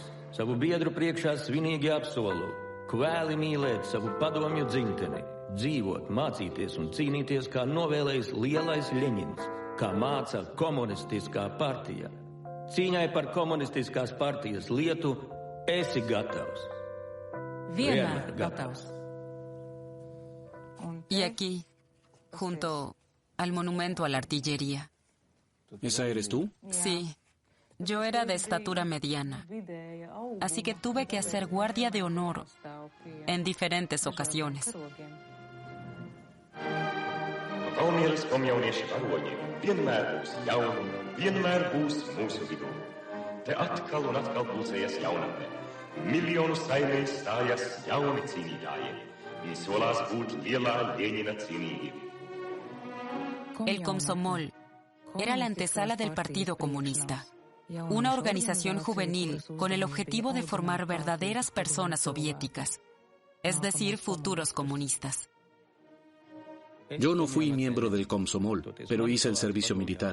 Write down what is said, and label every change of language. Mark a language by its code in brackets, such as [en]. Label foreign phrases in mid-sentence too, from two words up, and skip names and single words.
[lv] Savu biedru priekšā svinīgi apsolu, kvēli mīlēt savu padomju dzimteni, dzīvot, mācīties un cīnīties, kā novēlējis lielais Ļeņins, kā māca komunistiskā partija. Cīņai par komunistiskās partijas lietu esi gatavs. Vienmēr gatavs. [es] Y aquí, junto al monumento a la artillería. ¿Esa eres tú? Sí. Yo era de estatura mediana, así que tuve que hacer guardia de honor en diferentes ocasiones. [lv] Kauniels komjaunieši varoņi vienmēr būs jauni, vienmēr būs mūsu vidū. Te atkal un atkal pulcējas jaunatne. Miljonu saimēs stājas jauni cīnītāji. Viņi solās būt lielā Ļeņina cienīgi. [es] El Komsomol era la antesala del Partido Comunista, una organización juvenil con el objetivo de formar verdaderas personas soviéticas, es decir, futuros comunistas. Yo no fui miembro del Komsomol, pero hice el servicio militar.